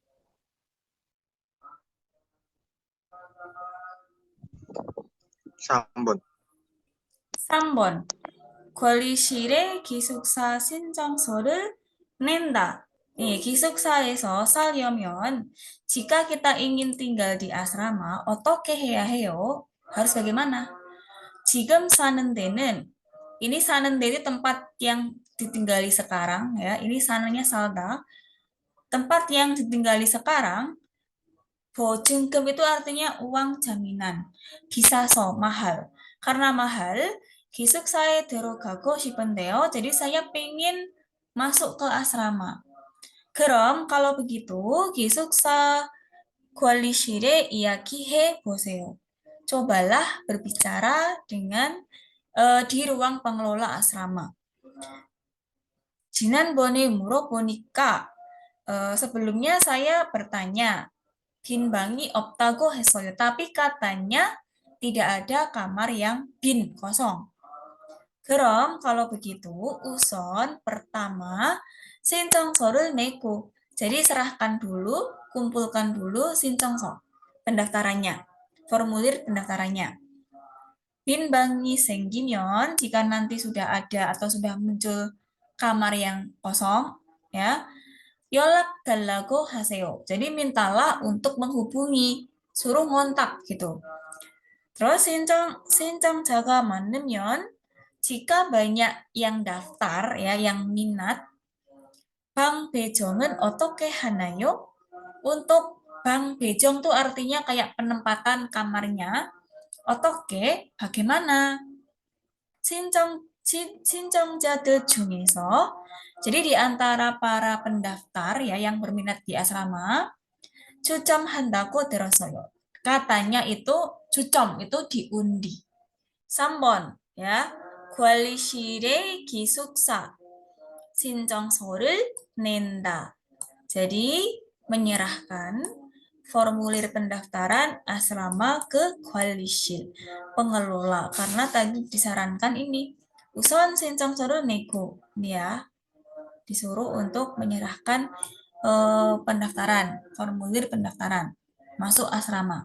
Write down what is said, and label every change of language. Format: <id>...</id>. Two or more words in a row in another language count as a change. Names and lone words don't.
<ko>3번. 3번. 관리실에 기숙사 신청서를 낸다. 기숙사에서 살려면</ko> <id>jika kita ingin tinggal di asrama,</id> <ko>어떻게 해야 해요?</ko> <id>Harus bagaimana?</id> <ko>지금 사는 데는,</ko> <id>ini sanen itu tempat yang ditinggali sekarang ya. Ini sananya salda. Tempat yang ditinggali sekarang. 보증금 itu artinya uang jaminan. 비싸서 mahal. Karena mahal,</id> <ko>기숙사에 들어가고 싶은데요.</ko> <id>Jadi saya pengen masuk ke asrama.</id> <ko>그럼</ko> <id>kalau begitu</id> <ko>기숙사 관리실에 이야기해 보세요.</ko> <id>Cobalah berbicara dengan di ruang pengelola asrama.</id> <ko>지난번에 물어보니까</ko> <id>sebelumnya saya bertanya</id> <ko>빈 방이 없다고 했어요.</ko> <id>Tapi katanya tidak ada kamar yang bin, kosong. 그럼 kalau begitu, uson pertama</id> <ko>신청서를 내고.</ko> <id>Jadi serahkan dulu, kumpulkan dulu 신청서, pendaftarannya, formulir pendaftarannya.</id> <ko>빈방이 생기면,</ko> <id>jika nanti sudah ada atau sudah muncul kamar yang kosong, ya,</id> <ko>연락 달라고 하세요.</ko> <id>Jadi mintalah untuk menghubungi, suruh ngontak gitu.</id> <ko>Terus 신청자가 많으면,</ko> <id>jika banyak yang daftar, ya, yang minat,</id> <ko>방 배정은 어떻게 하나요?</ko> <id>Untuk</id> <ko>방 배정</ko> <id>itu artinya kayak penempatan kamarnya.</id> <ko>어떻게? bagaimana? 신청자들 중에서,</ko> <id>jadi di antara para pendaftar ya yang berminat di asrama,</id> <ko>추첨한다고 들었어요.</ko> <id>Katanya itu 추첨 itu diundi.</id> <ko>3번 ya. 관리실의 기숙사 신청서를 낸다.</ko> <id>Jadi menyerahkan formulir pendaftaran asrama ke 관리실, pengelola, karena tadi disarankan ini</id> <ko>우선 신청서를 내고,</ko> <id>ya, disuruh untuk menyerahkan pendaftaran, formulir pendaftaran masuk asrama.</id>